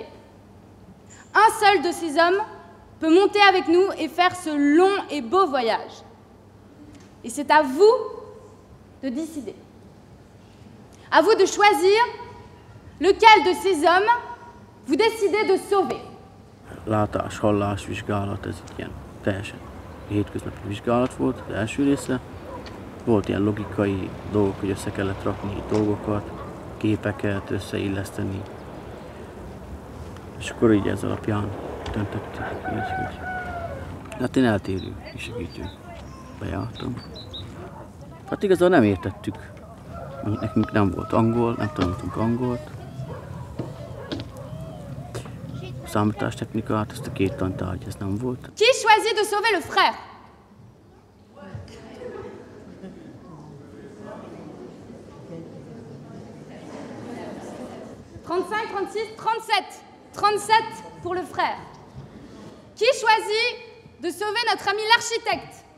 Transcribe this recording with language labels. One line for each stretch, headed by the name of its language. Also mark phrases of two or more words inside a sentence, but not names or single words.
French: Un seul de ces hommes peut monter avec nous et faire ce long et beau voyage. Et c'est à vous de décider. À vous de choisir lequel de ces hommes vous décidez de sauver.
Hungarian: Látás, hallás, vizsgálat, ez ilyen teljesen hétköznapi vizsgálat volt az első része. Volt ilyen logikai dolgok, hogy össze kellett rakni dolgokat, képeket összeilleszteni. És akkor így ez alapján döntöttük így, hogy hát én eltérő segítő bejártam. Hát igazából nem értettük. Nekünk nem volt angol, nem tanultunk angolt. Számítástechnikát, ezt a 2 tantárgy, ez nem volt.
French: Qui choisit de sauver le frère? « 35, 36, 37. 37 pour le frère. Qui choisit de sauver notre ami l'architecte?